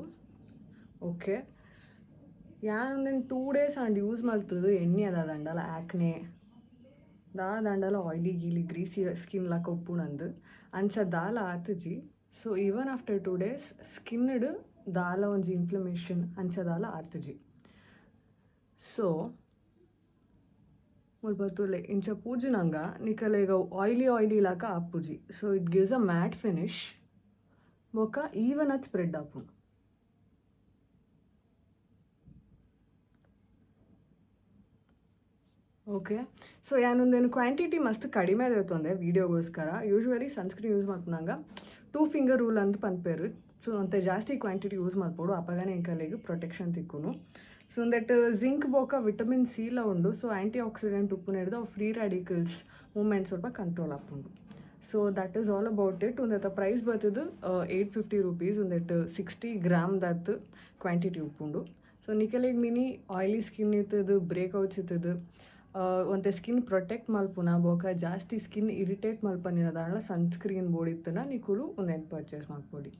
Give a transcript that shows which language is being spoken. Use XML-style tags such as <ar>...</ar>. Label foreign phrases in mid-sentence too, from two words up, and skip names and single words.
<tcy>ಓಕೆ ಯಾನ್ ಒಂದೇನು 2 days ಆಂಡ್ ಯೂಸ್ ಮಲ್ತದು ಎಣ್ಣೆ ಅದ ದಂಡಲ ಆ್ಯಕ್ನೆ ದಾಂಡಲ ಆಯ್ಲಿ ಗೀಲಿ</tcy> <en>greasy skin</en> <tcy>ಲ ಕೊಪ್ಪುಣಂದು ಅಂಚ ದಾಲ ಆತುಜಿ.</tcy> <en>so even after</en> <tcy>2 days ಸ್ಕಿನ್ಡ್ ದಾಲ ಒಂಜಿ ಇನ್ಫ್ಲಮೇಷನ್ ಅಂಚ ದಾಲ ಆತುಜಿ. ಸೊ ಮುಲ್ಪತ್ತುಲೆ ಇಂಚ ಪೂಜಿನಂಗ ನಿಕಲೆ ಈಗ ಆಯ್ಲಿ ಲಾಕ ಆಪುಜಿ.</tcy> <en>so it gives a matte finish ಬೊಕ ಈವನ್ ಅದು ಸ್ಪ್ರೆಡ್ ಆಪುಂಡು.</en> <tcy>ಓಕೆ ಸೊ ಯಾನೊಂದೇನು ಕ್ವಾಂಟಿಟಿ ಮಸ್ತ್ ಕಡಿಮೆ ಇರ್ತಂದೆ ವೀಡಿಯೋಗೋಸ್ಕರ. ಯೂಶ್ವಲಿ ಸನ್ಸ್ಕ್ರೀನ್ ಯೂಸ್ ಮಾಡ್ಕೊಂಡಾಗ 2</tcy> <en>finger rule</en> <tcy>ಅಂತ ಪನ್ಪೇರು. ಸೊ ಅಂತೆ ಜಾಸ್ತಿ ಕ್ವಾಂಟಿಟಿ ಯೂಸ್ ಮಾಡ್ಬೋದು ಅಪ್ಪಗಾನೆ ಎಂಕಲೆಗೆ ಪ್ರೊಟೆಕ್ಷನ್ ತಿಕ್ಕುನು. ಸೊ ಒಂದೆಟ್ ಜಿಂಕ್ ಬೋಕ</tcy> <en>vitamin C</en> <tcy>ಲ ಉಂಡು. ಸೊ</tcy> <en>anti oxidant</en> <tcy>ಉಪ್ಪು ಹಿಡಿದು ಅವು</tcy> <en>free radicals</en> <tcy>ಮೂಮೆಂಟ್ ಸ್ವಲ್ಪ ಕಂಟ್ರೋಲ್ ಆಪುಂಡು.</tcy> <en>so that is all about it.</en> <tcy>ಒಂದೆತ್ತ ಪ್ರೈಸ್ ಬರ್ತದು 850 rupees. ಒಂದೆಟ್ 60 grams ದತ್ತು ಕ್ವಾಂಟಿಟಿ ಉಪ್ಪುಂಡು. ಸೊ ನಿಕಲೆಗೆ ಮಿನಿ</tcy> <en>oily skin</en> <tcy>ಇರ್ತದೆ, ಬ್ರೇಕ್ಔಟ್ಸ್ ಇರ್ತದೆ, ಒಂತೆ</tcy> <en>skin protect</en> <tcy>ಮಲ್ಪುನ ಬೋಕ ಜಾಸ್ತಿ</tcy> <en>skin irritate</en> <tcy>ಮಲ್ಪನಿನ ದಾಂಡ್ಲ ಸನ್ಸ್ಕ್ರೀನ್ ಬೋಡಿತ್ತನ ನಿಕುಲು ಒಂದೇನು ಪರ್ಚೇಸ್ ಮಾಡ್ಬೋದು.</tcy>